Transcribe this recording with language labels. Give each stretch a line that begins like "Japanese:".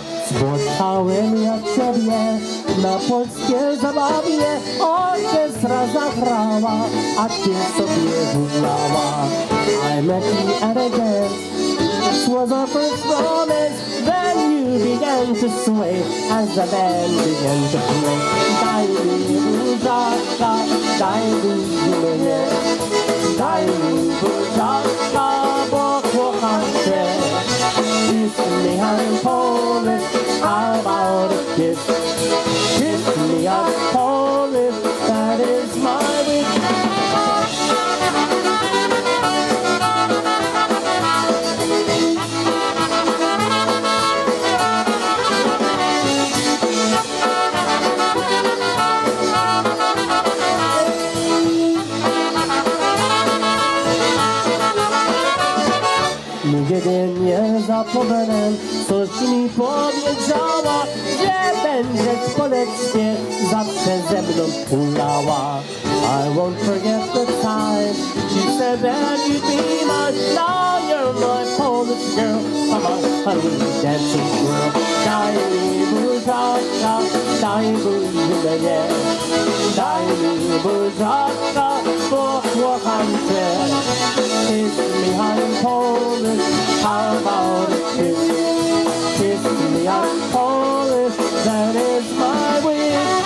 Polish: Spotkałem ja ciebie na polskiej zabawie, orkiestra zagrała, a ty sobie gudlała.
English: I met you at a dance, this was our first romance, then you began to sway as the band began to play.
Polish: Daj mi buziaka, daj mi mnie, daj mi buziaka, bo kocham cię.
English: Kiss me, I'm Polish, how about a kiss? Kiss me, I'm Polish, that is my wish.
Polish: Nigdy nie zapomnę, coś mi powiedziała, że będziesz koniecznie zawsze ze mną hulała.
English: I won't forget the time she said that you'd be mine. Now you're my Polish girl, come on, honey, dancing girl.
Polish: Daj mi buziaka, daj buzię, daj mi buziaka, bo kocham cię.
English: Kiss me, I'm Polish, how about a kiss? Kiss me, I'm Polish, that is my wish.